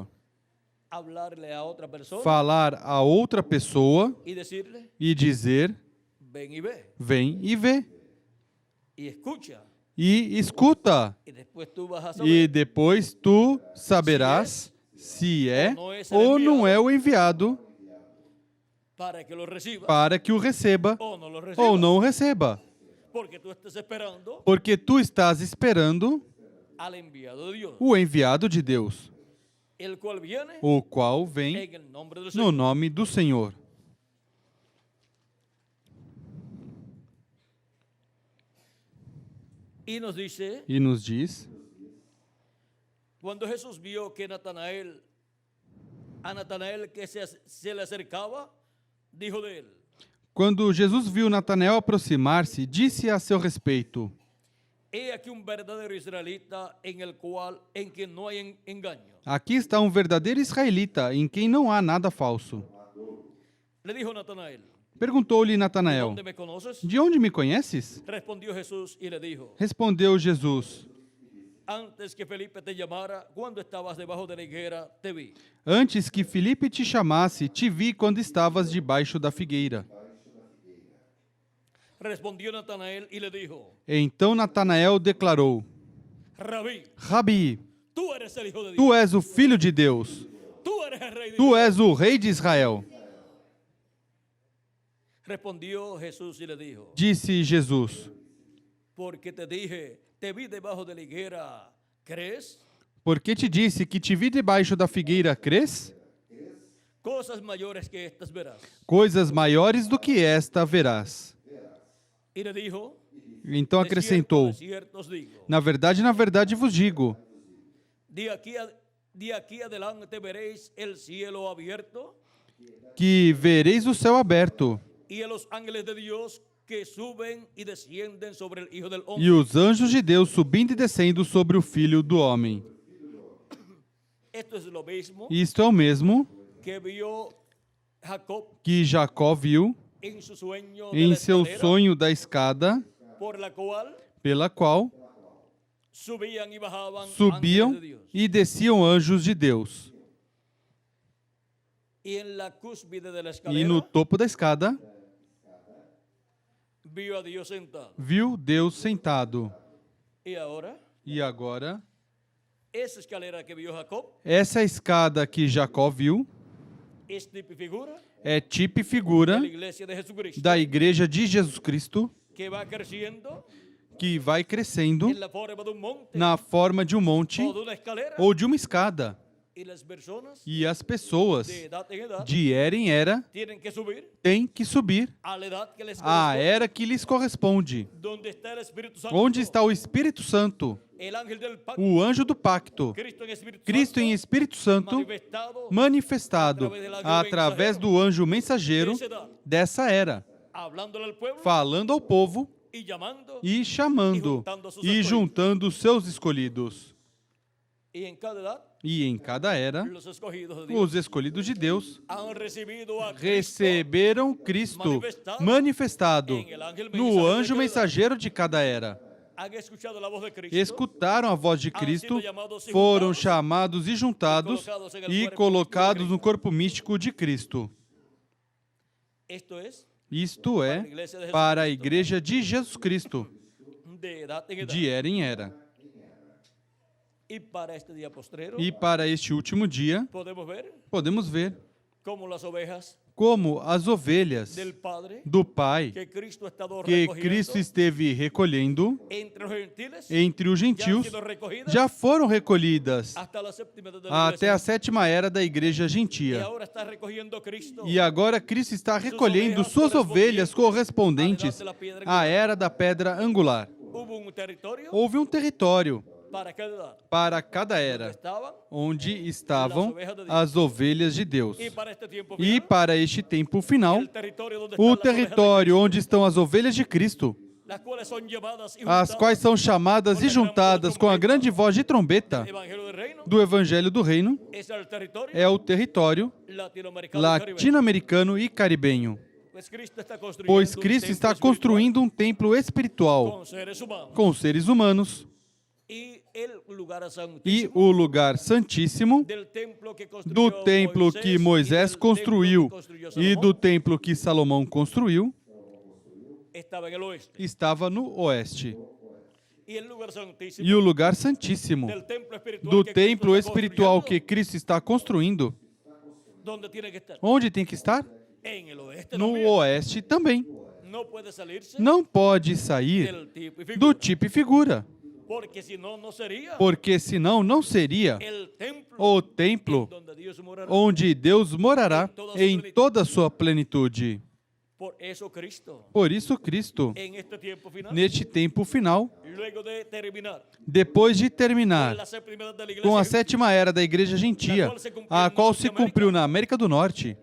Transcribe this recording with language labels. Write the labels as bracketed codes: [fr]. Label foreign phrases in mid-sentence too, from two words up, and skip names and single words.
[es] Hablarle a otra persona [pt] Falar a outra pessoa [es] y decirle, [pt] e dizer: [es] ven y ve. [pt] vem e vê. [es] Y escucha. [pt] E escuta. [es] Y después tú vas a [pt] E [es] saber [pt] depois tu saberás se é ou não é o enviado [es] para que lo reciba [pt] para que o receba [es] o no lo reciba. [pt] ou não o receba. [es] Porque tú estás esperando [pt] Porque tu estás esperando [es] al enviado de Dios, [pt] o enviado de Deus, [es] el cual viene [pt] o qual vem [es] en el nombre del [pt] no [es] Señor. [pt] nome do Senhor. [es] Y nos dice, [pt] E nos diz: [es] cuando Jesús vio que a Natanael que se le acercaba, dijo de él, [pt] quando Jesus viu Natanael aproximar-se, disse a seu respeito: [es] he aquí un verdadero israelita en quien no hay engaño. [pt] aqui está um verdadeiro israelita em quem não há nada falso. [es] Le dijo Natanael, [pt] Perguntou-lhe Natanael: [es] ¿dónde me conoces? [pt] de onde me conheces? [es] Respondió Jesús y le dijo, [pt] Respondeu Jesus: [es] antes que Felipe te llamara, cuando estabas debajo de la higuera, te vi. [pt] antes que Filipe te chamasse, te vi quando estavas debaixo da figueira. [es] Respondió Natanael y le dijo, [pt] Então Natanael declarou: [es] Rabí, [pt] Rabi, [es] tú eres el Hijo de Dios, [pt] tu és o Filho de Deus, [es] tú eres el Rey de [pt] tu [es] Dios. [pt] és o Rei de Israel. [es] Respondió Jesús y le dijo, [pt] Disse Jesus: [es] porque te dije, te vi debajo de la higuera, ¿crees? [pt] porque te disse que te vi debaixo da figueira, crês? [es] Cosas mayores que estas verás. [pt] Coisas maiores do que esta verás. [es] Y le dijo, [pt] Então acrescentou: [es] de cierto os digo, [pt] na verdade vos digo, [es] de aquí adelante veréis el cielo abierto [pt] que vereis o céu aberto [es] y a los ángeles de Dios que suben y descienden sobre el Hijo del [pt] e [es] Hombre. [pt] os anjos de Deus subindo e descendo sobre o Filho do Homem. [es] Esto es lo mismo [pt] Isto é o mesmo [es] que vio Jacob [pt] que Jacó viu [es] en su sueño de [pt] em [es] la [pt] seu [es] escalera, [pt] sonho da escada, [es] por la cual [pt] pela qual [es] subían y bajaban [pt] subiam [es] ángeles de Dios. [pt] e desciam anjos de Deus. [es] Y en la cúspide de la [pt] E [es] escalera [pt] no topo da escada [es] vio a Dios sentado. [pt] viu Deus sentado. [es] Y ahora, [pt] E agora, [es] esa escalera que vio Jacob [pt] essa escada que Jacó viu [es] es tipo y figura [pt] é tipo e [es] de [pt] figura [es] la iglesia de Jesucristo, [pt] da igreja de Jesus Cristo, [es] que va creciendo [pt] que vai crescendo [es] en la forma de un monte [pt] na forma de um monte [es] o de una escalera, [pt] ou de uma escada. [es] y las personas [pt] E as pessoas [es] de edad en edad [pt] de era em era [es] tienen que subir [pt] têm que subir [es] a la edad que les [pt] à [es] corresponde, [pt] era que lhes corresponde. [es] donde está el Espíritu Santo, [pt] Onde está o Espírito Santo, [es] el ángel del pacto, [pt] o anjo do pacto, [es] Cristo en Espíritu [pt] Cristo [es] Santo, [pt] em Espírito Santo, [es] manifestado [pt] manifestado através do anjo mensageiro dessa era, [es] hablándole al pueblo [pt] falando ao povo [es] y llamando, [pt] e chamando e juntando os seus escolhidos. [es] y en cada edad [pt] E em cada era, [es] los escogidos de Dios [pt] os escolhidos de Deus [es] han recibido a Cristo [pt] receberam Cristo manifestado no anjo mensageiro de cada era. [es] han escuchado la voz de Cristo, [pt] Escutaram a voz de Cristo, foram chamados e juntados e colocados no corpo místico de Cristo. [es] esto es [pt] Isto é, para a igreja de Jesus Cristo, [es] de edad en edad. [pt] de era em era. [es] Y para este día postrero [pt] E para este último dia, podemos ver [es] como las ovejas [pt] como as ovelhas [es] del Padre [pt] do Pai, [es] que Cristo ha estado [pt] que [es] recogiendo [pt] Cristo esteve recolhendo [es] entre los gentiles, [pt] entre os [es] ya han [pt] gentios, [es] sido recogidas [pt] já foram recolhidas [es] hasta la séptima edad de la [pt] até a [es] iglesia, [pt] sétima era da igreja [es] y [pt] gentia. [es] ahora está recogiendo Cristo [pt] E agora Cristo está recolhendo suas ovelhas correspondentes à era da pedra angular. [es] hubo un territorio [pt] Houve um território [es] para cada edad [pt] para cada era, [es] estaban, [pt] onde estavam as ovelhas de Deus. [es] y para este tiempo [pt] E [es] final, [pt] para este tempo final, [es] el territorio donde [pt] o [es] están las ovejas de [pt] território onde estão as ovelhas de Cristo [es] Cristo, las cuales son llevadas y [pt] as [es] juntadas [pt] quais são chamadas e juntadas com a grande voz de trombeta [es] del Evangelio del Reino, [pt] do Evangelho do Reino, [es] es el territorio [pt] é o território [es] latinoamericano y caribeño. [pt] latino-americano e caribenho. [es] Pues Cristo está construyendo [pt] Pois [es] un [pt] Cristo [es] templo [pt] está [es] espiritual [pt] construindo um templo espiritual [es] con seres humanos. [pt] com seres humanos [es] Y el lugar [pt] e [es] santísimo [pt] o lugar santíssimo [es] del templo que [pt] do [es] construyó [pt] templo que Moisés construiu e do templo que Salomão construiu [es] estaba en el oeste. [pt] estava no oeste. [es] Y el lugar santísimo [pt] E o lugar santíssimo [es] del templo espiritual [pt] do [es] que [pt] templo [es] Cristo está [pt] espiritual que [es] construyendo, [pt] Cristo está construindo, [es] ¿dónde tiene que estar? [pt] onde tem que estar? [es] En el oeste [pt] No [es] también. [pt] oeste também. [es] No puede salirse [pt] Não pode sair [es] del tipo y figura. [pt] do tipo e figura, [es] Porque si no, no sería [pt] porque senão não seria [es] el templo [pt] o templo [es] donde Dios morará. [pt] onde Deus morará em toda a sua plenitude. [es] Por eso Cristo, [pt] Por isso, Cristo, [es] en este tiempo final, [pt] neste tempo final, [es] luego de terminar [pt] depois de [es] con [pt] terminar [es] la séptima edad de la [pt] com a [es] iglesia [pt] sétima era da Igreja Gentia, a qual se cumpriu na América do Norte,